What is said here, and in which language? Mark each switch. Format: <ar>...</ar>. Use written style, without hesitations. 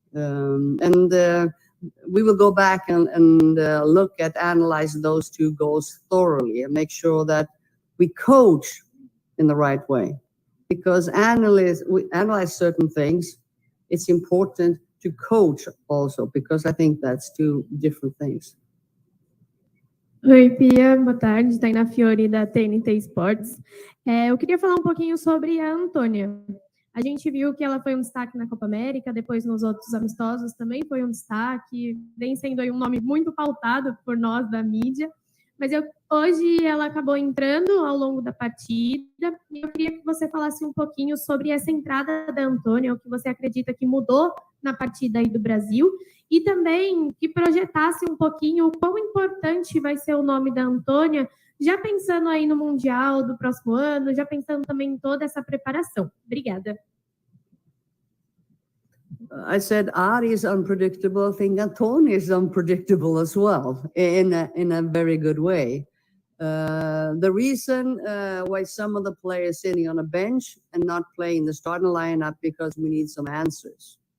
<en>And we will go back and look at, analyze those 2 goals thoroughly and make sure that we coach in the right way. Because we analyze certain things, it's important to coach also, because I think that's 2 different things.</en> <pt>Oi, Pia, boa tarde, Tainá Fiore, da TNT Sports. Eu queria falar um pouquinho sobre a Antônia. A gente viu que ela foi um destaque na Copa América, depois nos outros amistosos também foi um destaque, vem sendo aí um nome muito pautado por nós da mídia. Mas hoje ela acabou entrando ao longo da partida e eu queria que você falasse um pouquinho sobre essa entrada da Antônia, o que você acredita que mudou na partida aí do Brasil e também que projetasse um pouquinho o quão importante vai ser o nome da Antônia, já pensando aí no Mundial do próximo ano, já pensando também em toda essa preparação. Obrigada.</pt> <en>I said Ari is unpredictable. I think Antonio is unpredictable as well, in a very good way. The reason why some of the players sitting on a bench and not playing the starting lineup because we need some answers.</en>